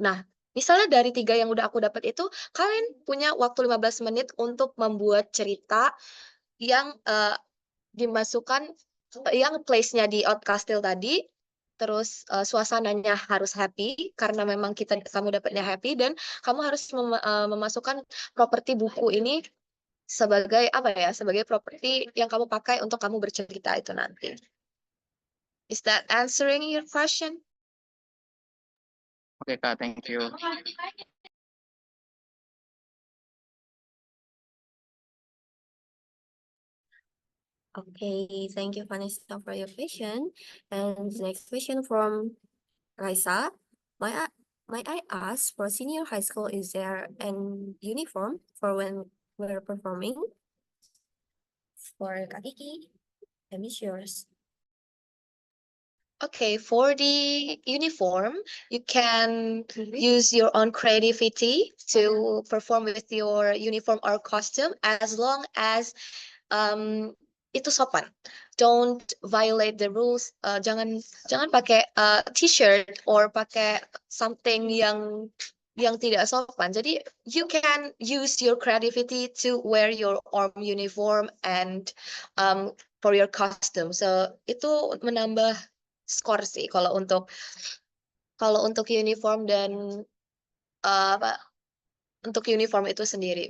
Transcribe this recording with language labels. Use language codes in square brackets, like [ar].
[id] Nah, misalnya dari 3 yang udah aku dapat itu, kalian punya waktu 15 menit untuk membuat cerita yang dimasukkan, yang place-nya di Old Castle tadi, terus suasananya harus happy karena memang kamu dapatnya happy, dan kamu harus memasukkan properti buku ini sebagai apa ya? Sebagai properti yang kamu pakai untuk kamu bercerita itu nanti. [en] Is that answering your question? Okay Kak, thank you. okay, thank you, Vanessa, for your question. And the next question from Raisa. Might I ask, for senior high school, is there an uniform for when we're performing? For Kak Kiki, and it's yours. Okay, for the uniform, you can use your own creativity to perform with your uniform or costume as long as [id] itu sopan. [en] Don't violate the rules. [id] Jangan pakai t-shirt or pakai something yang tidak sopan. Jadi [en] you can use your creativity to wear your own uniform and for your costume. [id] So itu menambah skor sih kalau untuk uniform dan apa untuk uniform itu sendiri.